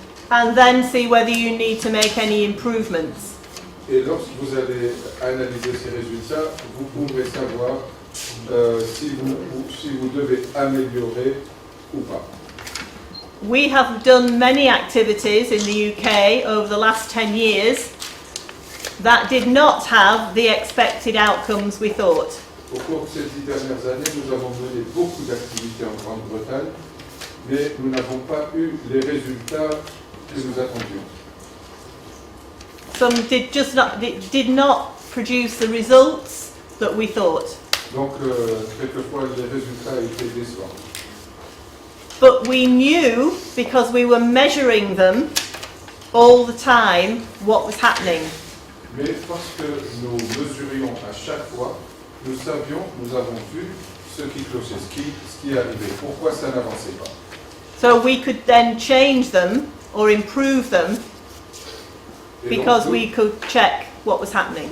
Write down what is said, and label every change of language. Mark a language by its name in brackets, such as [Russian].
[English] And then see whether you need to make any improvements. [French] et lorsque vous allez analyser ces résultats, vous pourrez savoir si vous devez améliorer ou pas. [English] We have done many activities in the UK over the last 10 years that did not have the expected outcomes we thought. [French] Au cours de ces 10 dernières années, nous avons mené beaucoup d'activités en Grande-Bretagne, mais nous n'avons pas eu les résultats que nous attendions. [English] Some did not produce the results that we thought. [French] Donc, quelquefois, les résultats étaient décevants. [English] But we knew, because we were measuring them all the time, what was happening. [French] Mais parce que nous mesurions à chaque fois, nous savions, nous avons vu ce qui clochait, ce qui arrivait, pourquoi ça n'avançait pas. [English] So we could then change them or improve them [French] Et [English] because [French] donc, [English] we could check what was happening.